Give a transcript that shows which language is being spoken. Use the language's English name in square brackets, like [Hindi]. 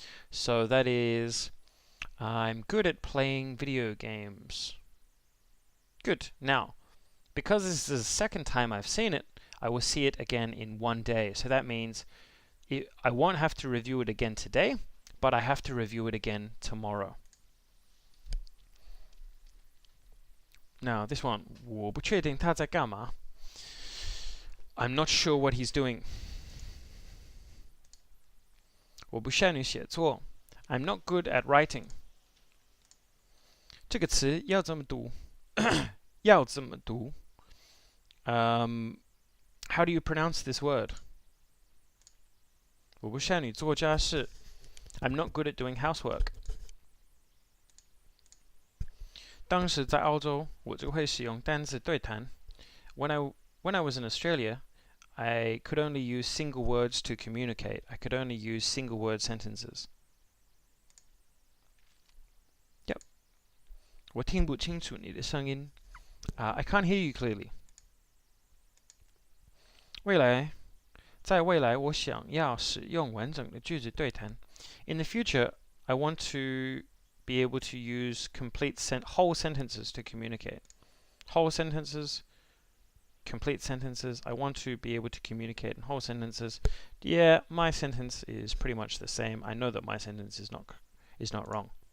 [English] So that is, I'm good at playing video games. Good. Now, because this is the second time I've seen it, I will see it again in one day. So that means I won't have to review it again today, but I have to review it again tomorrow. Now this one, [Chinese] 我不确定他在干嘛. [English] I'm not sure what he's doing. [Chinese] 我不善于写作. [English] I'm not good at writing. [Chinese] 这个词要怎么读？要怎么读？ [English] How do you pronounce this word? [Chinese] 我不善于做家事. [English] I'm not good at doing housework. [Chinese] 当时在澳洲，我就会使用单字对谈. [English] When I was in Australia, I could only use single words to communicate. I could only use single word sentences. Yep. [Chinese] 我听不清楚你的声音. [English] I can't hear you clearly. [Chinese] 在未来，我想要使用完整的句子对谈. [English] In the future, I want to be able to use whole sentences to communicate. Whole sentences, complete sentences. I want to be able to communicate in whole sentences. Yeah, my sentence is pretty much the same. I know that my sentence is not wrong.